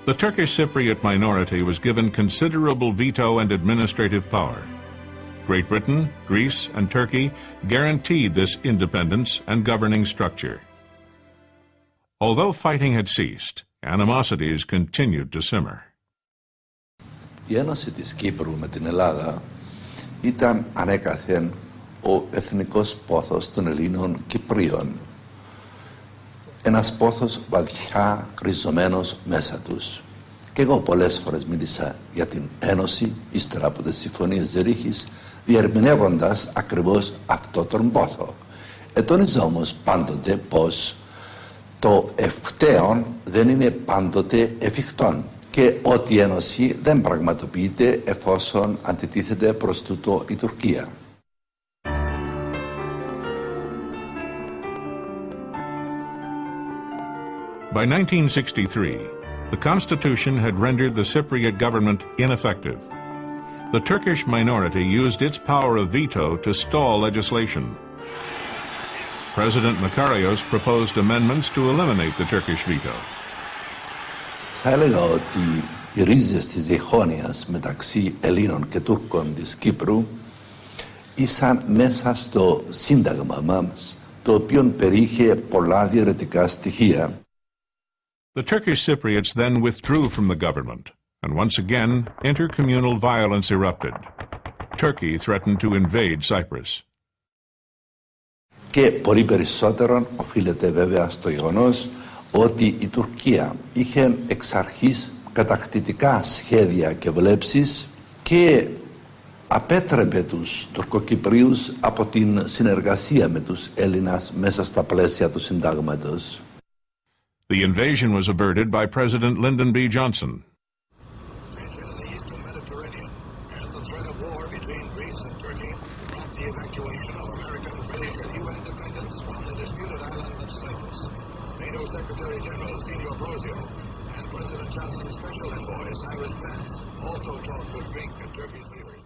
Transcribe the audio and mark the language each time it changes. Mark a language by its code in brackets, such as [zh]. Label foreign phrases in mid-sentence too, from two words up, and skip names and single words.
[en] The Turkish Cypriot minority was given considerable veto and administrative power. Great Britain, Greece, and Turkey guaranteed this independence and governing structure. Although fighting had ceased, animosities continued to simmer. [el] Η ένωση της Κύπρου με την Ελλάδα ήταν ανέκαθεν ο εθνικός πόθος των Ελλήνων Κυπρίων. Ένας πόθος βαθιά ριζωμένος μέσα τους. Και εγώ πολλές φορές μίλησα για την ένωση ύστερα από τις συμφωνίες Ζερίχης, διερμηνεύοντας ακριβώς αυτό τον πόθο. Ετώνιζα όμως πάντοτε πως το ευκταίον δεν είναι πάντοτε εφικτόν και ότι η ένωση δεν πραγματοποιείται εφόσον αντιτίθεται προς τούτο η Τουρκία. [en] By 1963, the Constitution had rendered the Cypriot government ineffective. The Turkish minority used its power of veto to stall legislation. President Makarios proposed amendments to eliminate the Turkish veto. [el] Θα έλεγα ότι οι ρίζες της διχόνοιας μεταξύ Ελλήνων και Τούρκων της Κύπρου ήσαν μέσα στο σύνταγμα μας, το οποίο περιείχε πολλά διαιρετικά στοιχεία. [en] The Turkish Cypriots then withdrew from the government, and once again, intercommunal violence erupted. Turkey threatened to invade Cyprus. [el] Και πολύ περισσότερο οφείλεται βέβαια στο γεγονός ότι η Τουρκία είχε εξ αρχής κατακτητικά σχέδια και βλέψεις και απέτρεπε τους Τουρκοκυπρίους από την συνεργασία με τους Έλληνας μέσα στα πλαίσια του συντάγματος. [en] The invasion was averted by President Lyndon B. Johnson. Secretary-General Senior Brozio and President Johnson's special envoy, Cyrus Vance, also talked with Greek and Turkish leaders.